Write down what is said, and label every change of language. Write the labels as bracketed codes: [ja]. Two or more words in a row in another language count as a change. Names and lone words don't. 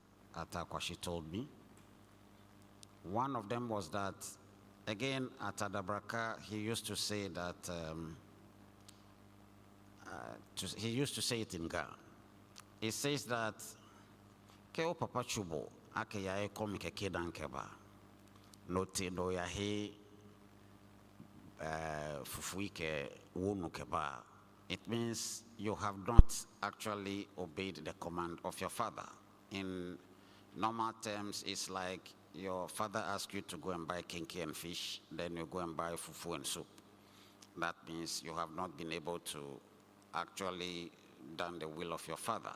[en] Atakwashi told me. One of them was that, again, at Adabraka, he used to say that, he used to say it in Ga. He says that, [gaa] Keo Papa Chubo, ake ya eko mikeke dankeba, noti do ya he fufuike wunu keba. [en] It means you have not actually obeyed the command of your father. In normal terms, it's like your father asks you to go and buy kinky and fish, then you go and buy fufu and soup. That means you have not been able to actually done the will of your father.